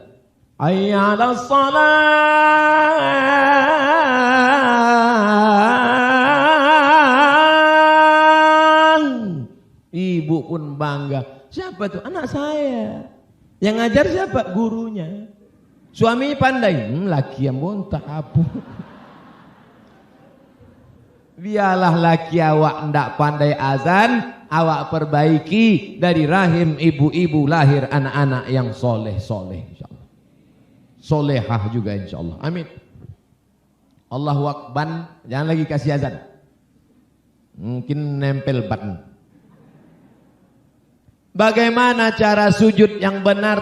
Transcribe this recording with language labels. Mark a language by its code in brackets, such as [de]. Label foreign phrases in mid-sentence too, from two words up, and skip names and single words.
[ar] Hayya 'alas salat. [id] Ibu pun bangga. Siapa tuh? Anak saya. Yang ngajar siapa? Gurunya. Suami pandai. Laki yang bontah apa? Biarlah laki awak ndak pandai azan, awak perbaiki dari rahim ibu-ibu lahir anak-anak yang soleh-soleh insyaallah. Solehah juga insyaallah. Amin. [ar] Allahu Akbar. [id] Jangan lagi kasih azan. Mungkin nempel button. Bagaimana cara sujud yang benar?